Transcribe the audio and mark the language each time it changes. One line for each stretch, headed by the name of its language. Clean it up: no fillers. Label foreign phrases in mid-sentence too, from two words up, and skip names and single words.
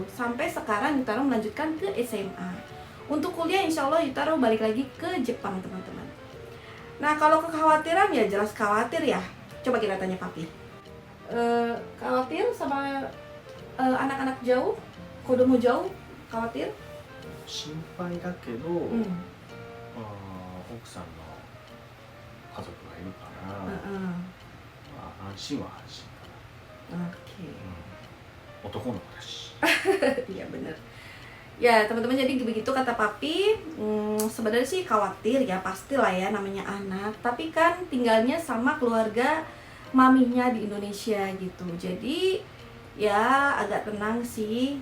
Indonesian: Sampai sekarang Yutaro melanjutkan ke SMA. Untuk kuliah
Arabic: إن شاء الله
Indonesian: Yutaro balik lagi ke Jepang teman-teman. Nah kalau kekhawatiran ya jelas khawatir ya. Coba kita tanya papi. Khawatir sama anak-anak jauh? Kodomo jauh? Khawatir?
Japanese: 心配だけど、奥さんの家族がいるから、安心は安心かな、
Indonesian: Oke.
Japanese: 男の子だし
Indonesian: Iya bener. Ya teman-teman, jadi begitu kata papi. Sebenarnya sih khawatir ya, pastilah ya namanya anak. Tapi kan tinggalnya sama keluarga maminya di Indonesia gitu. Jadi ya agak tenang sih.